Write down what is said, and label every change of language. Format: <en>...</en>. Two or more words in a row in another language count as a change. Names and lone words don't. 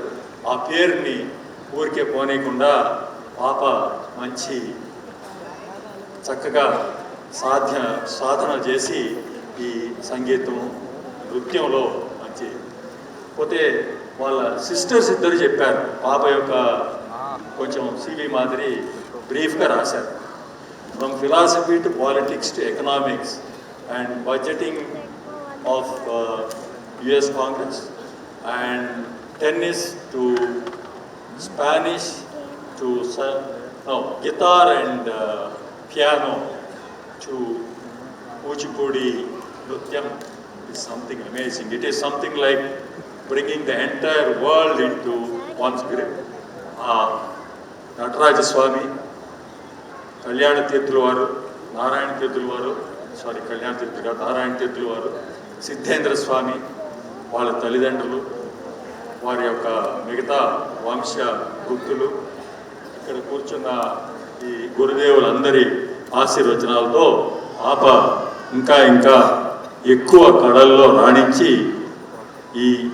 <te>ఆ పేరుని ఊరికే పోనీయకుండా పాప మంచి చక్కగా సాధన చేసి ఈ సంగీతం నృత్యంలో మంచి. పోతే వాళ్ళ సిస్టర్స్ ఇద్దరు చెప్పారు. పాప యొక్క కొంచెం సివి మాదిరి బ్రీఫ్గా రాశారు.</te> <en>from philosophy to politics to economics and budgeting of US Congress and tennis to Spanish to guitar and piano to Kuchipudi Nrutyam is something amazing. It is something like bringing the entire world into one's grip.</en> <te>Nataraja Swami, Kalyana Tirthulu varu, Narayana Tirthulu varu, Kalyana Tirthulu Narayana Tirthulu varu, Siddhendra Swami, వాళ్ళ తల్లిదండ్రులు, వారి యొక్క మిగతా వంశ గుర్తులు, ఇక్కడ కూర్చున్న ఈ గురుదేవులందరి ఆశీర్వచనాలతో పాప ఇంకా ఇంకా ఎక్కువ కళల్లో రాణించి ఈ</te>